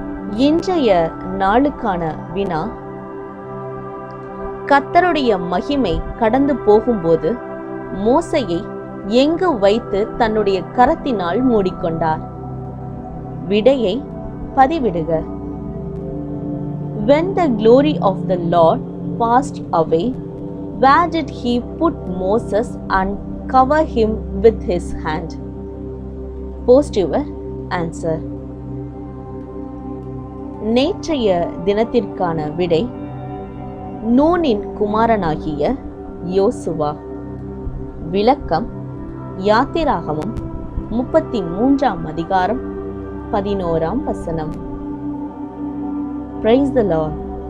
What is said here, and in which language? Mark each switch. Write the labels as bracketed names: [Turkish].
[Tamil] இன்றைய நாளுக்கான வினா, கர்த்தருடைய மகிமை கடந்து போகும்போது மோசேயை எங்கு வைத்து தன்னுடைய கரத்தினால் மூடிக்கொண்டார்? விடையை பதிவிடுக. [English] When the glory of the Lord passed away, where did he put Moses and cover him with his hand? Post your answer. [Tamil] நேற்றைய தினத்திற்கான விடை, நூனின் குமாரனாகிய யோசுவா. விளக்கம், யாத்திராகமம் 33ஆம் அதிகாரம் 11ஆம் வசனம். [English] Praise the Lord.